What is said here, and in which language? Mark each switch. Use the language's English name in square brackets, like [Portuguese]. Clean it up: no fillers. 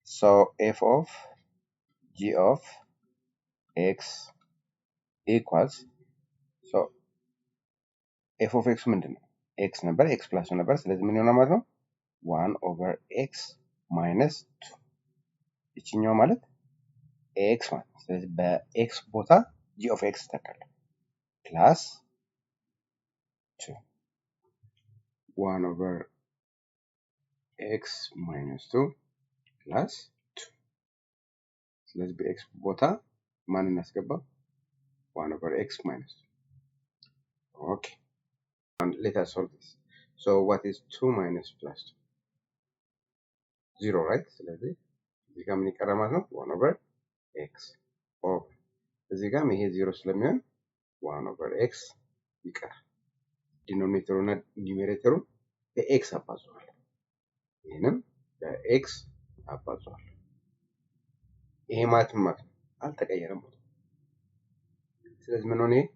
[English] So f of g of x equals, so f of x [Amharic] ምንድነው? x ነበር [English] x plus 2 [Amharic] ነበር ስለዚህ ምን ይሆናል ማለት ነው [English] 1 over x minus 2 [Amharic] እቺኛው ማለት x ማለት ነው። ስለዚህ በx ቦታ [English] g of x [Amharic] ተካለ [English] plus 2 1 over x minus 2 plus 2 [Amharic] ስለዚህ በx ቦታ ማን እናስገባ 1 over x minus 2. [English] Okay, and let us solve this. So what is 2 minus plus 2? 0, right? [Amharic] ስለዚህ እዚህ ጋር ምን ይቀራል ማለት ነው [English] 1 over x over [Amharic] እዚህ ጋር ይሄ 0 ስለሚሆን [English] 1 over x [Amharic] ይቀራል። ዲኖሚኔተሩ እና ኒውሜሬተሩ በx አባዝዋል። ይሄንም በx አባዝዋል። ይሄ ማለት ማለት አልተቀየረም። ስለዚህ ምን ሆነ